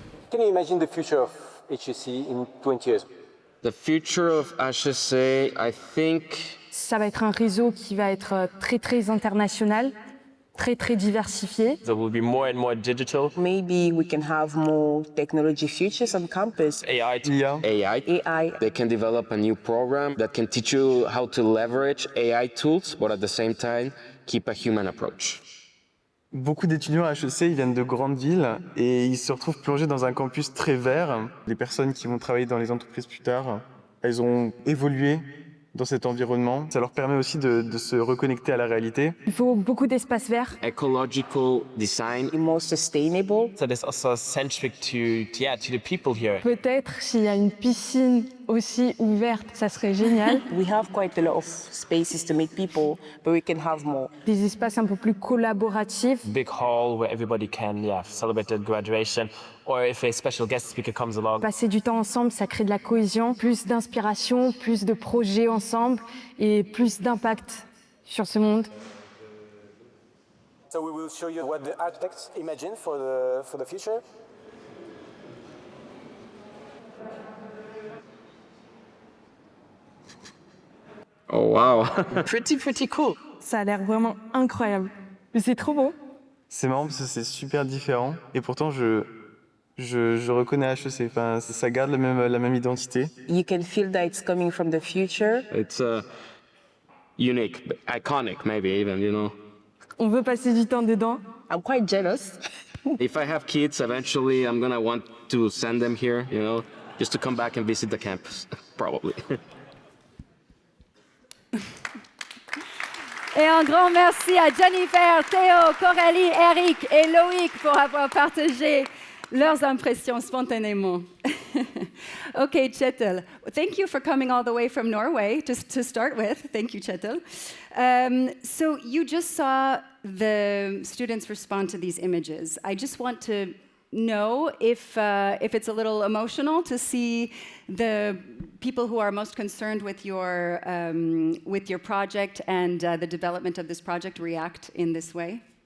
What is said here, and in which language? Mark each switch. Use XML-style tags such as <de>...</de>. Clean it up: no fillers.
<en>Can you imagine the future of HEC in 20 years? The future of HEC, I think.</en> <fr>Ça va être un réseau qui va être très, très international, très, très diversifié.</fr> <en>There will be more and more digital. Maybe we can have more technology futures on campus. AI. AI. They can develop a new program that can teach you how to leverage AI tools, but at the same time, keep a human approach.</en> <fr>Beaucoup d'étudiants à HEC, ils viennent de grandes villes et ils se retrouvent plongés dans un campus très vert. Les personnes qui vont travailler dans les entreprises plus tard, elles ont évolué dans cet environnement. Ça leur permet aussi de se reconnecter à la réalité. Il faut beaucoup d'espace vert.</fr> <en>Ecological design. More sustainable. So there's also centric to the people here.</en> <fr>Peut-être s'il y a une piscine aussi ouverte, ça serait génial.</fr> <en>We have quite a lot of spaces to meet people, but we can have more.</en> <fr>Des espaces un peu plus collaboratifs.</fr> <en>Big hall where everybody can celebrate their graduation, or if a special guest speaker comes along.</en> <fr>Passer du temps ensemble, ça crée de la cohésion, plus d'inspiration, plus de projets ensemble et plus d'impact sur ce monde.</fr> <en>So we will show you what the architects imagine for the future. Oh wow. Pretty cool.</en> <fr>Ça a l'air vraiment incroyable. Mais c'est trop beau. C'est marrant parce que c'est super différent et pourtant je reconnais HEC. Enfin, ça garde la même identité.</fr> <en>You can feel that it's coming from the future. It's unique, but iconic maybe even, you know.</en> <fr>On veut passer du temps dedans.</fr> <en>I'm quite jealous. If I have kids, eventually I'm gonna want to send them here, you know, just to come back and visit the campus, probably.</en> <fr>Et un grand merci à Jennifer, Théo, Coralie, Eric et Loïc pour avoir partagé leurs impressions spontanément.</fr> <en>Okay, Kjetil, thank you for coming all the way from Norway, just to start with. Thank you, Kjetil. So you just saw the students respond to these images. I just want to know if it's a little emotional to see the people who are most concerned with your project and the development of this project react in this way.</en>